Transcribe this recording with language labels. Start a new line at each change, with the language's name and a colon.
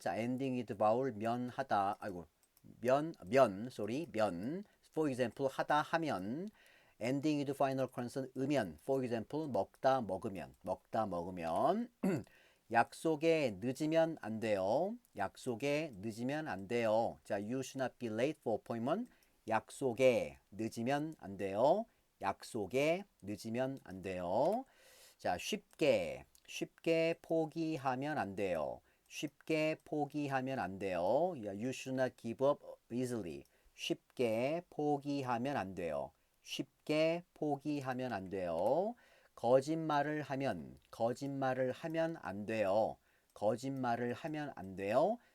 English: 자, ending with vowel
Korean: 면 하다. 아이고. sorry. 면.
English: For example,
Korean: 하다 하면.
English: ending with final consonant
Korean: 으면.
English: For example,
Korean: 먹다 먹으면. 먹다 먹으면. 약속에 늦으면 안 돼요. 약속에 늦으면 안 돼요.
English: 자, you should not be late for appointment.
Korean: 약속에 늦으면 안 돼요. 약속에 늦으면 안 돼요. 자, 쉽게 포기하면 안 돼요. 쉽게 포기하면 안 돼요.
English: You should not give up easily.
Korean: 쉽게 포기하면 안 돼요. 쉽게 포기하면 안 돼요. 거짓말을 하면 안 돼요. 거짓말을 하면 안 돼요.